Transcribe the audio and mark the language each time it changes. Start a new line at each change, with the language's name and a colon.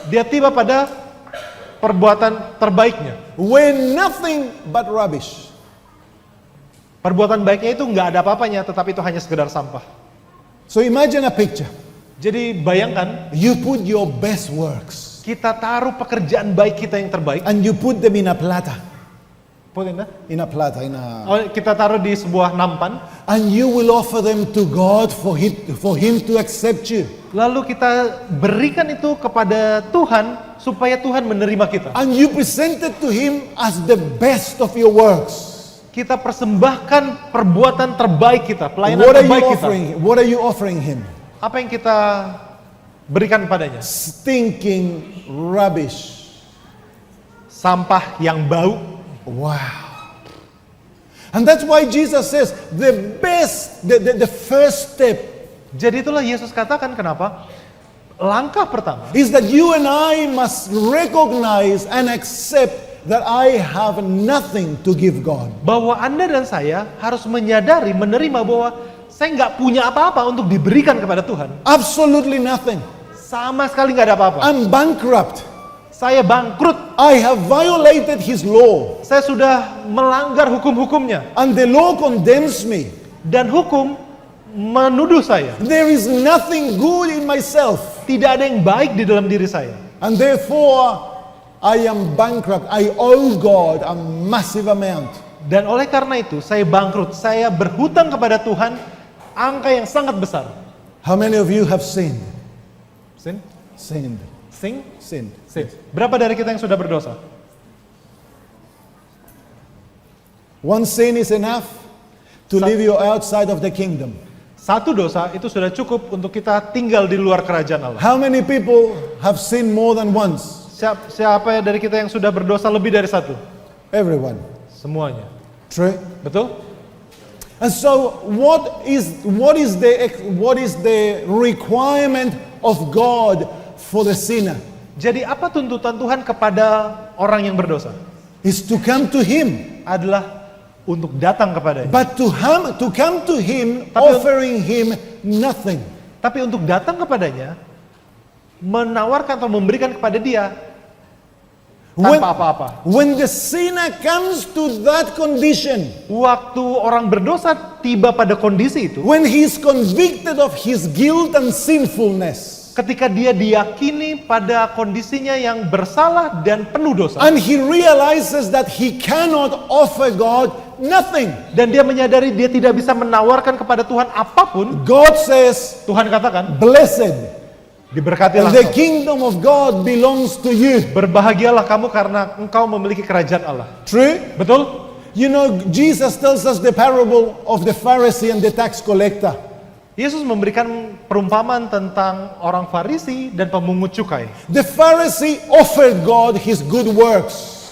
Indonesian: Dia tiba pada perbuatan terbaiknya.
English: were nothing but rubbish.
Indonesian: Perbuatan baiknya itu nggak ada apa-apanya, tetapi itu hanya sekedar sampah.
English: So imagine a picture.
Indonesian: Jadi bayangkan,
English: You put your best works
Indonesian: kita taruh pekerjaan baik kita yang terbaik.
English: and you put them in a plata, In a,
Indonesian: kita taruh di sebuah nampan.
English: and you will offer them to God for him to accept you.
Indonesian: Lalu kita berikan itu kepada Tuhan supaya Tuhan menerima kita.
English: And you present it to him as the best of your works.
Indonesian: Kita persembahkan perbuatan terbaik kita, pelayanan
English: What are you
Indonesian: terbaik kita.
English: offering? What are you offering him?
Indonesian: Apa yang kita berikan padanya?
English: Stinking rubbish.
Indonesian: Sampah yang bau. Wow.
English: And that's why Jesus says the first step
Indonesian: Jadi itulah Yesus katakan kenapa langkah pertama
English: is that you and I must recognize and accept that I have nothing to give God.
Indonesian: bahwa Anda dan saya harus menyadari, menerima bahwa saya nggak punya apa-apa untuk diberikan kepada Tuhan.
English: Absolutely nothing.
Indonesian: Sama sekali nggak ada apa-apa.
English: I'm bankrupt.
Indonesian: Saya bangkrut.
English: I have violated his law.
Indonesian: Saya sudah melanggar hukum-hukumnya.
English: And the law condemns me.
Indonesian: Dan hukum menuduh saya.
English: There is nothing good in myself.
Indonesian: Tidak ada yang baik di dalam diri saya.
English: And therefore, I am bankrupt. I owe God a massive amount.
Indonesian: Dan oleh karena itu, saya bangkrut. Saya berhutang kepada Tuhan angka yang sangat besar.
English: How many of you have sinned? Sin? Sinned. Sing? Sinned. Sin.
Indonesian: Berapa dari kita yang sudah berdosa?
English: One sin is enough to leave you outside of the kingdom.
Indonesian: Satu dosa itu sudah cukup untuk kita tinggal di luar kerajaan Allah.
English: How many people have sinned more than once?
Indonesian: Siapa dari kita yang sudah berdosa lebih dari satu?
English: Everyone.
Indonesian: Semuanya.
English: True?
Indonesian: Betul?
English: And so what is the requirement of God for the sinner?
Indonesian: Jadi apa tuntutan Tuhan kepada orang yang berdosa?
English: Is to come to him.
Indonesian: Adalah untuk datang kepadanya.
English: But to come to him,
Indonesian: Tapi-
English: offering him nothing.
Indonesian: Tapi untuk datang kepadanya, menawarkan atau memberikan kepada dia tanpa apa-apa.
English: When the sinner comes to that condition,
Indonesian: Waktu orang berdosa tiba pada kondisi itu,
English: when he is convicted of his guilt and sinfulness,
Indonesian: ketika dia diyakini pada kondisinya yang bersalah dan penuh dosa,
English: and he realizes that he cannot offer God nothing.
Indonesian: Dan dia menyadari dia tidak bisa menawarkan kepada Tuhan apapun.
English: God says,
Indonesian: Tuhan katakan,
English: blessed,
Indonesian: diberkatilah
English: the
Indonesian: engkau.
English: kingdom of God belongs to you.
Indonesian: Berbahagialah kamu karena engkau memiliki kerajaan Allah.
English: True?
Indonesian: Betul?
English: You know, Jesus tells us the parable of the Pharisee and the tax collector.
Indonesian: Yesus memberikan perumpamaan tentang orang Farisi dan pemungut cukai.
English: The Pharisee offered God his good works.